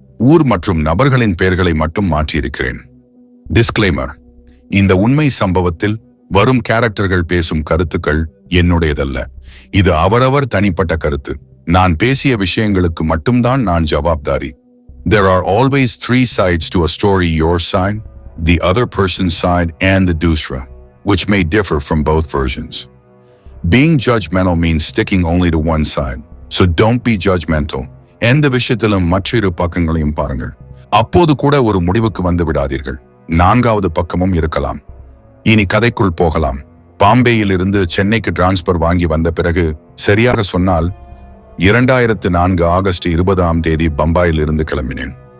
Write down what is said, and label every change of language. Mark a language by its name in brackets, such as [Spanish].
[Tamil] ஊர் மற்றும் நபர்களின் பெயர்களை மட்டும் மாற்றியிருக்கிறேன். டிஸ்க்ளைமர்: இந்த உண்மை சம்பவத்தில் வரும் கேரக்டர்கள் பேசும் கருத்துக்கள் என்னுடையதல்ல. இது அவரவர் தனிப்பட்ட கருத்து. நான் பேசிய விஷயங்களுக்கு மட்டும்தான் நான் ஜவாப்தாரி. [English] There are always 3 sides to a story: your side, the other person's side, and the dusra, which may differ from both versions. Being judgmental means sticking only to one side. So don't be judgmental. [Tamil] எந்த விஷயத்திலும் மற்றொரு பக்கங்களையும் பாருங்கள். அப்போது கூட ஒரு முடிவுக்கு வந்து விடாதீர்கள். 4வது பக்கமும் இருக்கலாம். இனி கதைக்குள் போகலாம். பாம்பேயில் இருந்து சென்னைக்கு டிரான்ஸ்பர் வாங்கி வந்த பிறகு, சரியாக சொன்னால் 2004 ஆகஸ்ட் 20ஆம் தேதி பம்பாயில் இருந்து கிளம்பினேன்.